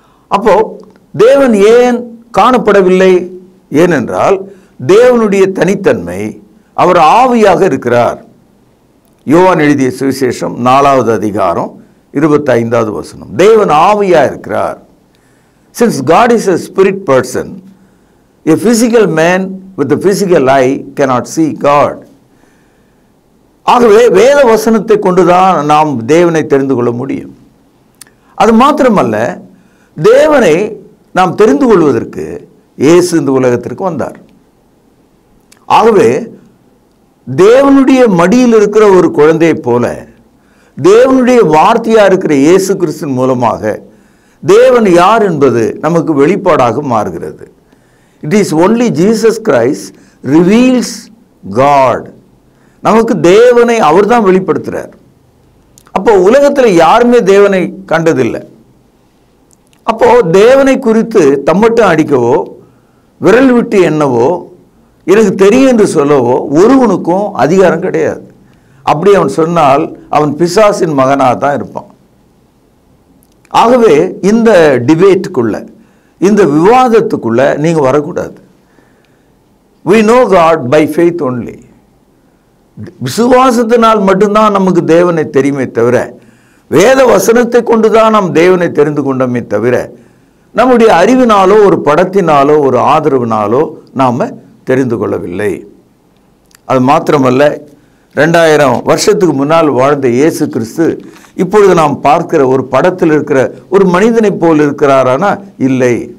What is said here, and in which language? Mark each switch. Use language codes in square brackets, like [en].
[ta] அப்போ தேவன் ஏன் காணப்படவில்லை? ஏனென்றால் தேவனுடைய தனித்தன்மை, அவர் ஆவியாக இருக்கிறார். யோவான் எழுதிய சுவிசேஷம் 4வது அதிகாரம் 25வது வசனம். தேவன் ஆவியாக இருக்கிறார். [en] Since God is a spirit person, a physical man with a physical eye cannot see God. [ta] ஆகவே வேத வசனத்தை கொண்டுதான் நாம் தேவனை தெரிந்து கொள்ள முடியும். அது மாத்திரமல்ல, தேவனை நாம் தெரிந்து கொள்வதற்கு இயேசு இந்த உலகத்திற்கு வந்தார். ஆகவே தேவனுடைய மடியில் இருக்கிற ஒரு குழந்தையை போல தேவனுடைய வார்த்தையா இருக்கிற இயேசு கிறிஸ்துவின் மூலமாக தேவன் யார் என்பது நமக்கு வெளிப்பாடாக மாறுகிறது. [en] It is only Jesus Christ reveals God. [ta] நமக்கு தேவனை அவர் தான் வெளிப்படுத்துகிறார். அப்போ உலகத்தில் யாருமே தேவனை கண்டதில்லை. அப்போ தேவனை குறித்து தம்மட்டம் அடிக்கவோ விரல் விட்டு எண்ணவோ எனக்கு தெரியும் என்று சொல்லவோ ஒருவனுக்கும் அதிகாரம் கிடையாது. அப்படி அவன் சொன்னால் அவன் பிசாசின் மகனாக தான் இருப்பான். ஆகவே இந்த டிபேட்டுக்குள்ள, இந்த விவாதத்துக்குள்ள நீங்கள் வரக்கூடாது. [en] We know God by faith only. [ta] விசுவாசத்தினால் மட்டும்தான் நமக்கு தேவனை தெரியுமே தவிர, வேத வசனத்தை கொண்டுதான் நாம் தேவனை தெரிந்து கொண்டோமே தவிர, நம்முடைய அறிவினாலோ ஒரு படத்தினாலோ ஒரு ஆதரவினாலோ நாம் தெரிந்து கொள்ளவில்லை. அது மாத்திரமல்ல, 2000 வருஷத்துக்கு முன்னால் வாழ்ந்த இயேசு கிறிஸ்து இப்பொழுது நாம் பார்க்கிற ஒரு படத்தில் இருக்கிற ஒரு மனிதனை போல் இருக்கிறாரானா? இல்லை.